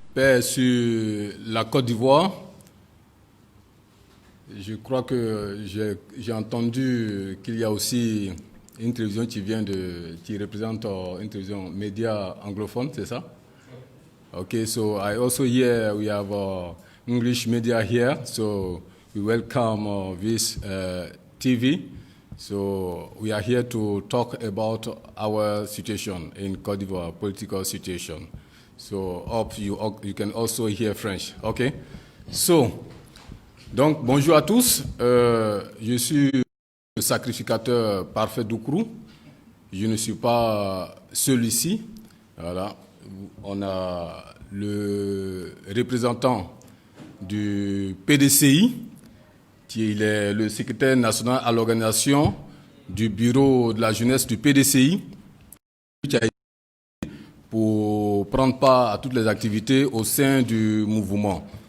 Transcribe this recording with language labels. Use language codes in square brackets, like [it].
[fr] Paix sur la Côte d'Ivoire. Je crois que j'ai entendu qu'il y a aussi une télévision qui représente une télévision média anglophone, c'est ça? [en] Okay, so I also hear we have English media here, so we welcome this TV. So we are here to talk about our situation in Côte d'Ivoire, political situation. So hope you can also hear French, okay? [fr] So, donc bonjour à tous, je suis le sacrificateur parfait d'Oukrou, je ne suis pas celui-ci, voilà. On a le représentant du PDCI, qui est le secrétaire national à l'organisation du bureau de la jeunesse du PDCI, qui a été pour prendre part à toutes les activités au sein du mouvement.